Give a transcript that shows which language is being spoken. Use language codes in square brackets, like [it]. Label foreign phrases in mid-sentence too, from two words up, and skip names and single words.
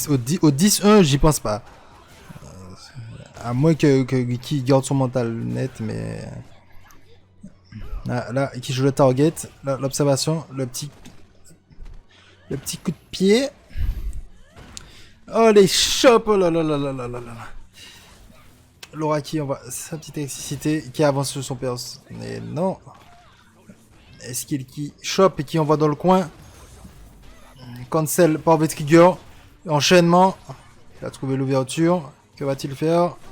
[fr] Au 10-1, j'y pense pas. À moins que qui garde son mental net, mais... Là, qui joue le target. L'observation, le petit coup de pied. Oh, les chops. Oh là là là là là là là. Laura qui envoie sa petite électricité, qui avance sur son perse. Mais non. Est-ce qu'il qui chope et qui envoie dans le coin? Cancel par Trigger. Enchaînement. Il a trouvé l'ouverture. Que va-t-il faire?